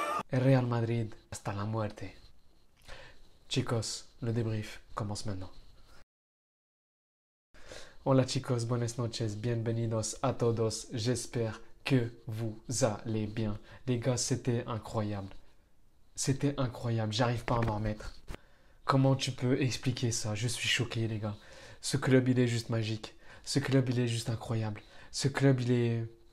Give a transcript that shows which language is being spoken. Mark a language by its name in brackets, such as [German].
[Spanish] El Real Madrid hasta la muerte. [French] Chicos, le débrief commence maintenant. [Spanish] Hola chicos, buenas noches, bienvenidos a todos. [French] J'espère que vous allez bien. Les gars, c'était incroyable. C'était incroyable, j'arrive pas à m'en remettre. Comment tu peux expliquer ça? Je suis choqué les gars. Ce club, il est juste magique. Ce club, il est juste incroyable. Ce club, il est...